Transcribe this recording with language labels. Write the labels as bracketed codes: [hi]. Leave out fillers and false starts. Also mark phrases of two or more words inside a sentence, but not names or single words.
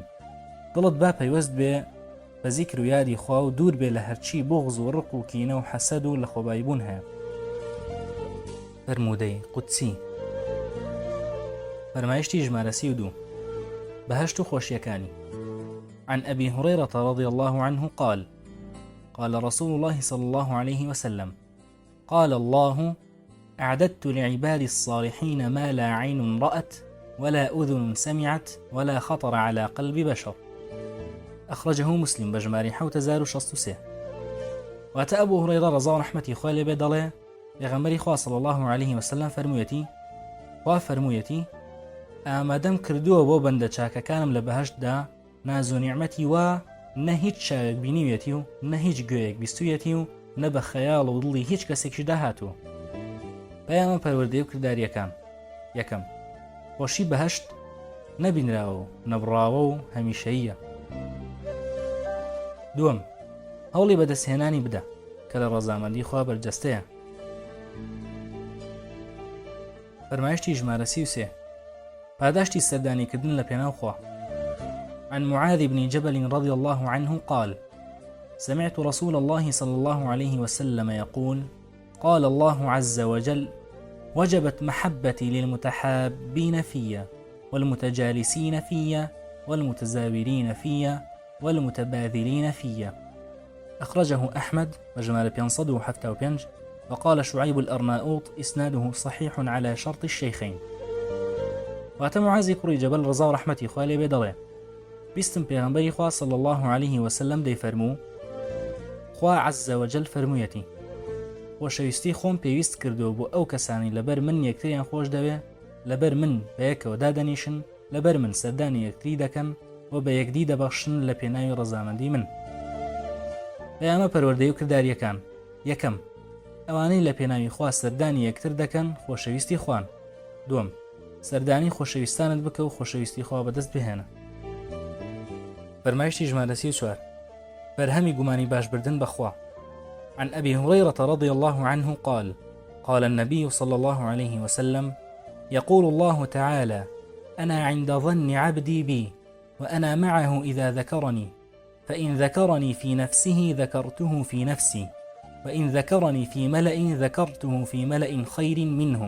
[ckb] دڵت با پەیوەست بێ بە زیکر و یادی خوا و دوور بێ لە هەرچی بغض و ڕق و کینە و حەسەد و لە خۆباییبوون هەیە. فرمودەی قودسی فەرمایشتی ژمارە 32 بەهەشت و خۆشیەکانی. [ar] عن أبي هريرة رضي الله عنه قال: قال رسول الله صلى الله عليه وسلم: قال الله: أعددت لعبادي الصالحين ما لا عين رأت ولا أذن سمعت ولا خطر على قلب بشر. أخرجه مسلم بجماري 6063. [ckb] وات أبو هريرة رضا ورحمتي خوالي بدله پیغمبری خوا [ar] صلی الله عليه وسلم [ckb] فرموویەتی ئامادەم کردووە بۆ بەندە چاکەکانم لە بەهەشتدا ناز و نیعمەتی وا نە هیچ شاوێک بینیوێتی و نە هیچ گوێیەک بیستوویەتی و نە بە خەیاڵ و دڵی هیچ کەسێکی داهاتوە. پەیامە پەروەردەی و کرداریەکان. یەکەم، خۆشی بەهەشت نەبینراوە و نەبڕاوە و هەمیشەییە. دووەم، هەوڵی بەدەستهێنانی بدە کە لە ڕەزامەندی خوا بەرجەستەیە. فەرمایشتی ژمارە 33 پاداشتی سەردانیکردن لە پێناو خوا. [ar] عن معاذ بن جبل رضي الله عنه قال: سمعت رسول الله صلى الله عليه وسلم يقول: قال الله عز وجل: وجبت محبتي للمتحابين في والمتجالسين في والمتزاورين في والمتباذلين في. أخرجه أحمد وجمال 575. وقال شعيب الأرناؤوط: إسناده صحيح على شرط الشيخين. [ckb] وات معاذ کوڕی جەبەل ڕزا و ڕەحمەتی خوا لێ بێ دەڵێ بیستم پێغەمبەری خوا [ar] صلی الله عليه وسلم [ckb] دەیفەرموو خوا [ar] عز وجل [ckb] فەرموویەتی خۆشەویستی خۆم پێویست کردووە بۆ ئەو کەسانی لەبەر من یەکتریان خۆش دەوێ، لەبەر من بە یەکەوە دادەنیشن، لەبەر من سەردانی یەکتری دەکەن و بە یەکدی دەبەخشن لە پێناوی ڕەزامەندی من. پەیامە پەروەردەی و کرداریەکان. یەکەم، ئەوانەی لە پێناوی خوا سەردانی یەکتر دەکەن خۆشەویستی خوان. دووەم، سەردانی خۆشەویستانت بکە و خۆشەویستی خوا بەدەست بهێنە. فەرمایشتی ژمارە 34 بەرهەمی گومانی باشبردن بەخوا. [ar] عن أبي هريرة رضي الله عنه قال: قال النبي صلى الله عليه وسلم: يقول الله تعالى: أنا عند ظن عبدي بي وأنا معه إذا ذكرني، فإن ذكرني في نفسه ذكرته في نفسي، وإن ذكرني في ملأ ذكرته في ملأ خير منهم.